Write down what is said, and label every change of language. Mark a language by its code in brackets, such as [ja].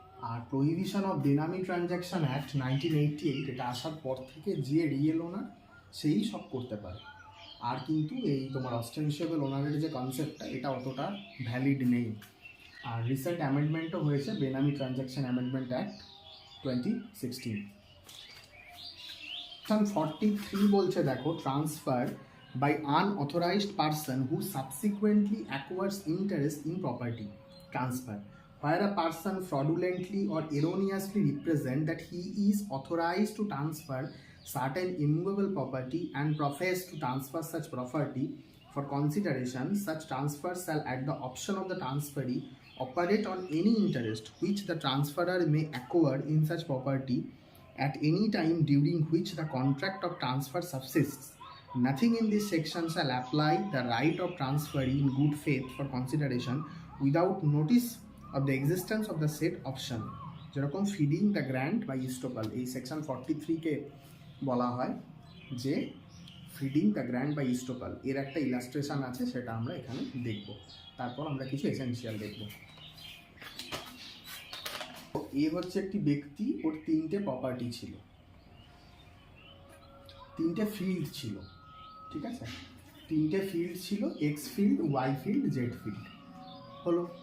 [bn] আর prohibition of বেনামি transaction act 1988 এটা আসার পর থেকে যে রিয়েল ওনার সেই সব করতে পারে। আর কিন্তু এই তোমার অস্টেনশিয়েবল ওনারের যে কনসেপ্টটা এটা অতটা ভ্যালিড নেই। আর রিসেন্ট অ্যামেন্ডমেন্টও হয়েছে বেনামি ট্রানজ্যাকশন অ্যামেন্ডমেন্ট অ্যাক্ট 2016। 43 বলছে দেখো [en] Transfer by unauthorized person who subsequently acquires interest in property transfer, where a person fraudulently or erroneously represent that he is authorized to transfer certain immovable property and profess to transfer such property for consideration. Such transfer shall at the option of the transferee operate on any interest which the transferor may acquire in such property at any time during which the contract of transfer subsists. Nothing in this section shall apply the right of transferee in good faith for consideration without notice of the existence of the said option. [bn] যেরকম feeding the grant by ইস্টোপাল, এই section 43কে বলা হয় যে feeding the grant by ইস্টোপাল, এর একটা illustration আছে, সেটা আমরা এখানে দেখব। তারপর আমরা কিছু এসেনশিয়াল দেখব। এ হচ্ছে একটি ব্যক্তি, ওর 3টে প্রপার্টি ছিল, 3টে ফিল্ড ছিল, ঠিক আছে, 3টে ফিল্ড ছিল, x field, Y field, Z field. হলো।